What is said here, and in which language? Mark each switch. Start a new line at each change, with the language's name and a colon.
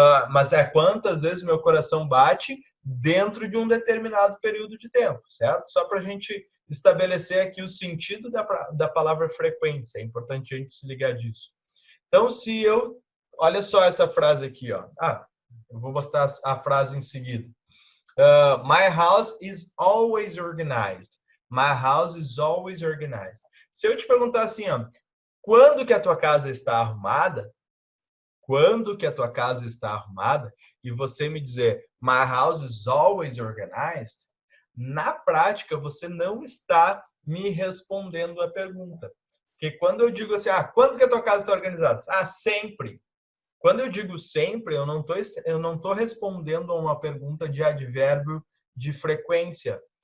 Portuguese: Mas é quantas vezes meu coração bate dentro de um determinado período de tempo, certo? Só para a gente estabelecer aqui o sentido da palavra frequência. É importante a gente se ligar disso. Então, se eu... Olha só essa frase aqui, ó. Eu vou mostrar a frase em seguida.
English: My house is always organized. My house is always organized.
Portuguese: Se eu te perguntar assim, ó, quando que a tua casa está arrumada? Quando que a tua casa está arrumada? E você me dizer,
English: my house is always organized?
Portuguese: Na prática, você não está me respondendo a pergunta. Porque quando eu digo assim, quando que a tua casa está organizada? Sempre. Quando eu digo sempre, eu não tô respondendo a uma pergunta de advérbio de frequência.